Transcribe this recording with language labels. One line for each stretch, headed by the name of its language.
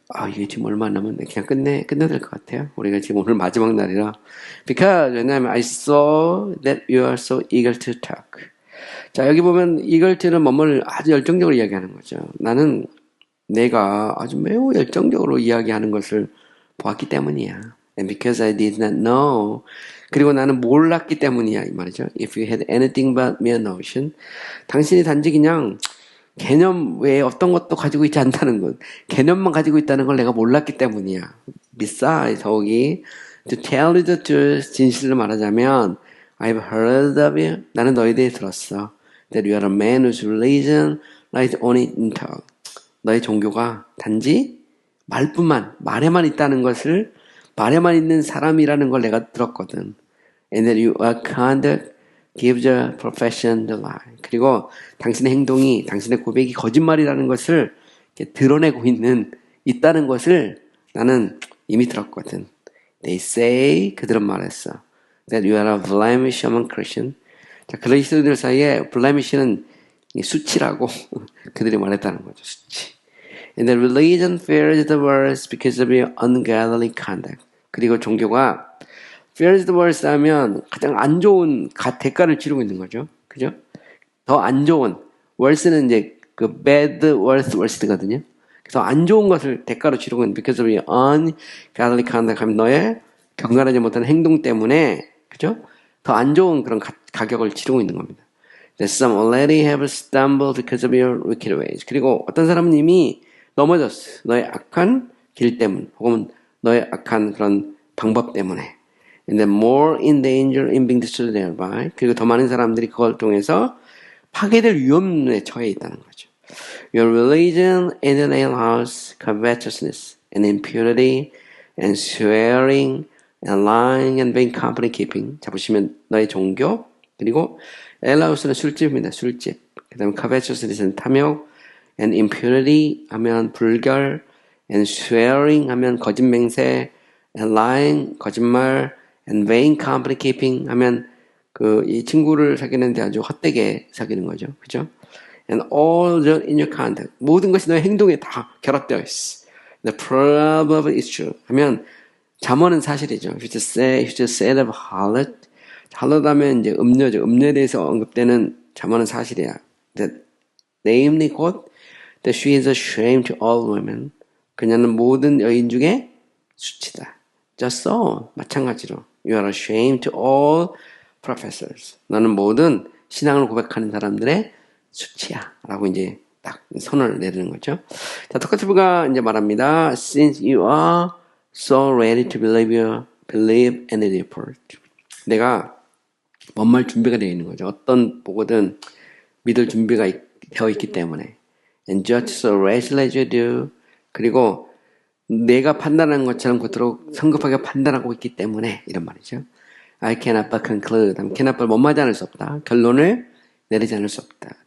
Korean: 이게 지금 얼마 안 남았네. 그냥 끝내야 될 것 같아요. 우리가 지금 오늘 마지막 날이라.
English: Because,
Korean: 왜냐하면
English: I saw that you are so eager to talk.
Korean: 자, 여기 보면 eager to는 뭐뭐를 아주 열정적으로 이야기하는 거죠. 나는 내가 아주 매우 열정적으로 이야기하는 것을 보았기 때문이야.
English: And because I did not know.
Korean: 그리고 나는 몰랐기 때문이야. 이 말이죠.
English: If you had anything but mere notion.
Korean: 당신이 단지 그냥 개념 외에 어떤 것도 가지고 있지 않다는 것. 개념만 가지고 있다는 걸 내가 몰랐기 때문이야.
English: Besides,
Korean: 더욱이
English: to tell you the truth,
Korean: 진실을 말하자면
English: I've heard of you.
Korean: 나는 너에 대해 들었어.
English: That you are a man whose religion lies only in talk.
Korean: 너의 종교가 단지 말에만 있다는 것을 말에만 있는 사람이라는 걸 내가 들었거든.
English: And that your conduct gives your profession the lie.
Korean: 그리고 당신의 행동이, 당신의 고백이 거짓말이라는 것을 드러내고 있다는 것을 나는 이미 들었거든.
English: They say,
Korean: 그들은 말했어.
English: That you are a blemish among Christians.
Korean: 자, 그리스도인들 사이에 blemish는 수치라고 그들이 말했다는 거죠. 수치.
English: And the religion fears the worst because of your ungodly conduct.
Korean: 그리고 종교가
English: fears the worst
Korean: 하면 가장 안 좋은 대가를 치르고 있는 거죠. 그죠? 더 안 좋은, worst는 이제 그 bad, worst거든요. 그래서 안 좋은 것을 대가로 치르고 있는
English: because of your ungodly conduct
Korean: 하면 너의 경건하지 못한 행동 때문에, 그죠? 더 안 좋은 그런 가격을 치르고 있는 겁니다.
English: That some already have stumbled because of your wicked ways.
Korean: 그리고 어떤 사람은 이미 넘어졌어. 너의 악한 길 때문, 혹은 너의 악한 그런 방법 때문에.
English: And then more in danger in being destroyed thereby.
Korean: 그리고 더 많은 사람들이 그걸 통해서 파괴될 위험에 처해 있다는 거죠.
English: Your religion in an alehouse, covetousness and impurity and swearing and lying and vain company keeping.
Korean: 자, 보시면 너의 종교, 그리고 alehouse는 술집입니다. 술집. 그 다음에 covetousness는 탐욕,
English: and impurity
Korean: 하면 불결,
English: and swearing
Korean: 하면 거짓맹세,
English: and lying
Korean: 거짓말,
English: and vain company keeping
Korean: 하면 이 친구를 사귀는데 아주 헛되게 사귀는 거죠. 그죠?
English: And all in your conduct.
Korean: 모든 것이 너의 행동에 다 결합되어 있어.
English: The proverb is true.
Korean: 하면 잠언은 사실이죠.
English: If you just said of harlot.
Korean: harlot 하면 이제 음녀죠. 음녀에 대해서 언급되는 잠언은 사실이야.
English: That namely quote, that she is a shame to all women.
Korean: 그녀는 모든 여인 중에 수치다.
English: Just so.
Korean: 마찬가지로.
English: You are a shame to all professors.
Korean: 너는 모든 신앙을 고백하는 사람들의 수치야. 라고 이제 딱 선을 내리는 거죠. 자, 토카티브가 이제 말합니다.
English: Since you are so ready to believe any report.
Korean: 내가 뭔 말 준비가 되어 있는 거죠. 어떤 보고든 믿을 준비가 되어 있기 때문에.
English: And judge so rashly as you do.
Korean: 그리고 내가 판단하는 것처럼 그토록 성급하게 판단하고 있기 때문에 이런 말이죠.
English: I cannot but conclude. cannot but
Korean: 뭐마지 않을 수 없다. 결론을 내리지 않을 수 없다.